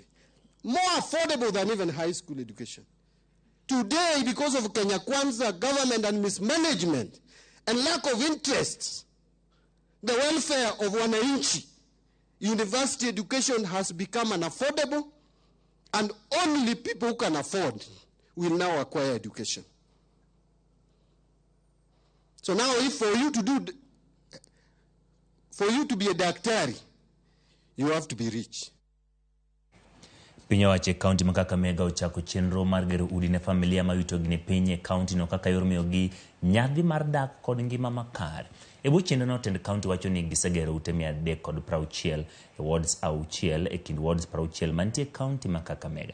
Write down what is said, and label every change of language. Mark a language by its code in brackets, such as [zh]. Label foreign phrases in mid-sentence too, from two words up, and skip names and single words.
[en] More affordable than even high school education. Today, because of Kenya Kwanza government and mismanagement and lack of interest, the welfare of wananchi, university education has become unaffordable, and only people who can afford will now acquire education. So now, if for you to be a daktari, you have to be rich. [luo] Piny owacho kaunti ma Kakamega ochako chenro mar gero udi ne familia ma yutogi ni piny e kaunti no kaka yor miyogi nyadhi mar dak kod ngima makare. E bwo chenrono, tend kaunti wacho ni gisegero ute 360 e wards 6 e kind wards 60 mantie kaunti ma Kakamega.